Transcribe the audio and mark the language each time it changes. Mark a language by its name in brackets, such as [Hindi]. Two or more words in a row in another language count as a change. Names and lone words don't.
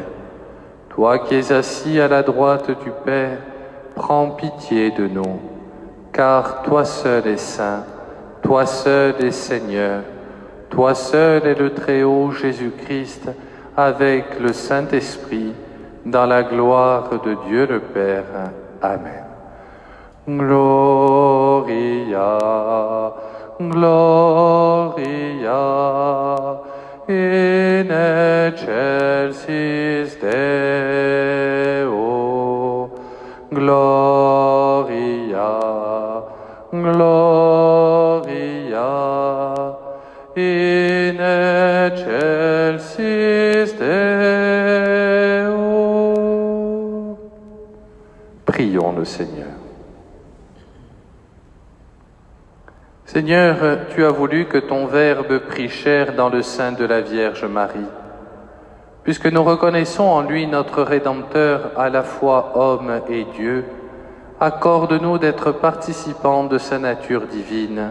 [French] Toi qui es assis à la droite du Père, prends pitié de nous. Car toi seul es saint, toi seul es Seigneur, toi seul es le Très-Haut Jésus-Christ, avec le Saint-Esprit, dans la gloire de Dieu le Père. Amen. [Latin] Gloria, Gloria, in excelsis Deo. Gloria, Gloria, in excelsis Deo. [French] Prions le Seigneur. Seigneur, tu as voulu que ton Verbe prît chair dans le sein de la Vierge Marie. Puisque nous reconnaissons en lui notre Rédempteur, à la fois homme et Dieu, accorde-nous d'être participants de sa nature divine.